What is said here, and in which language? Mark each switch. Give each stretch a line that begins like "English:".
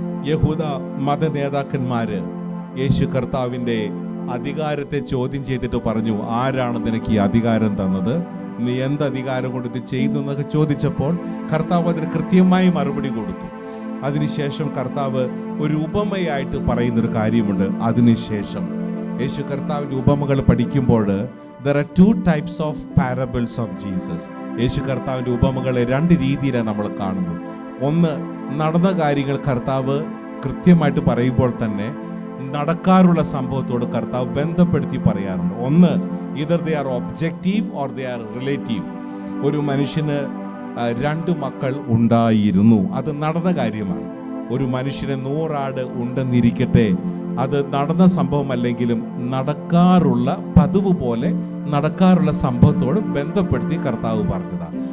Malayalam: യഹൂദ മത നേതാക്കന്മാർ യേശു കർത്താവിൻ്റെ അധികാരത്തെ ചോദ്യം ചെയ്തിട്ട് പറഞ്ഞു, ആരാണ് നിനക്ക് ഈ അധികാരം തന്നത്? നീ എന്ത് അധികാരം കൊണ്ട് ഇത് ചെയ്തു എന്നൊക്കെ ചോദിച്ചപ്പോൾ കർത്താവ് അതിന് കൃത്യമായി മറുപടി കൊടുത്തു. അതിനുശേഷം കർത്താവ് ഒരു ഉപമയായിട്ട് പറയുന്നൊരു കാര്യമുണ്ട്. അതിനുശേഷം യേശു കർത്താവിൻ്റെ ഉപമകൾ പഠിക്കുമ്പോൾ
English: there are two types of parables of Jesus.
Malayalam: യേശു കർത്താവിൻ്റെ ഉപമകളെ രണ്ട് രീതിയിലാണ് നമ്മൾ കാണുന്നത്. ഒന്ന്, നടന്ന കാര്യങ്ങൾ കർത്താവ് കൃത്യമായിട്ട് പറയുമ്പോൾ തന്നെ നടക്കാറുള്ള സംഭവത്തോട് കർത്താവ് ബന്ധപ്പെടുത്തി പറയാറുണ്ട്.
English: ഒന്ന്, either they are objective or they are relative.
Malayalam: ഒരു മനുഷ്യന് 2 മക്കൾ ഉണ്ടായിരുന്നു, അത് നടന്ന കാര്യമാണ്. ഒരു മനുഷ്യന് 100 ആട് ഉണ്ടെന്നിരിക്കട്ടെ, അത് നടന്ന സംഭവമല്ലെങ്കിലും നടക്കാറുള്ള പതിവ് പോലെ നടക്കാറുള്ള സംഭവത്തോട് ബന്ധപ്പെടുത്തി കർത്താവ് പറഞ്ഞതാണ്.